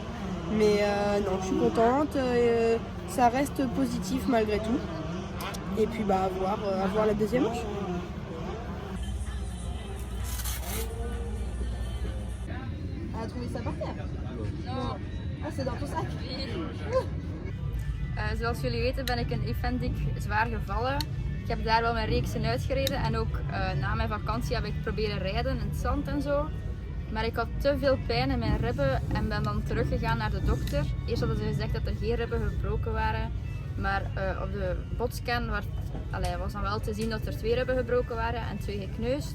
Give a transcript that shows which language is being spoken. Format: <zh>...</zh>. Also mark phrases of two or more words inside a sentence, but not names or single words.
<fr>Mais non, je suis contente. Ça reste positif malgré tout. Et puis bah à voir la deuxième manche. Elle a trouvé ça par terre? Non. Ah, c'est dans ton sac?</fr> <nl>Zoals jullie weten ben ik in Evendik zwaar gevallen. Ik heb daar wel mijn reeksen uitgereden en ook na mijn vakantie heb ik proberen rijden in het zand en zo. Maar ik had te veel pijn in mijn ribben en ben dan teruggegaan naar de dokter. Eerst hadden ze gezegd dat er geen ribben gebroken waren. Maar op de botscan was dan wel te zien dat er 2 ribben gebroken waren en 2 gekneusd.</nl>